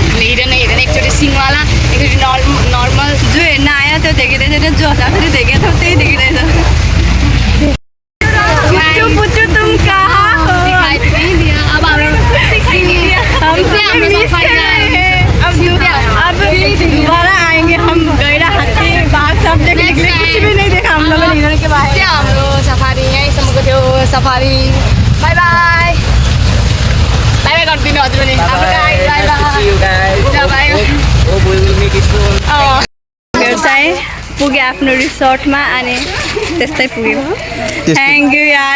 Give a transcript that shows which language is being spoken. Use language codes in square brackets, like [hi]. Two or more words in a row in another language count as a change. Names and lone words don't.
[ne] हिँडेन एकचोटि सिङवाला एकचोटि नर्मल। जो हेर्न आयो त्यो देखिँदैछ। जो हँसाखेरि देखेको थियो त्यही देखिँदैछ। [hi] पुच्चु तुम कहाँ हो? [ne] अब हाम्रो [hi] अब दोबारा आएंगे हम। गैरा हाथी बाघ सब देखने के लिए कुछ भी नहीं देखा हम लोगों ने हिरण के बारे में। [ne] हाम्रो सफारी यहीँसम्मको थियो सफारी। [en] bye bye bye bye [ne] गरिदिनु हजुर पनि। मेरो चाहिँ पुग्यो आफ्नो रिसोर्टमा। अनि त्यस्तै पुग्यो। [en] thank you [ne] यार।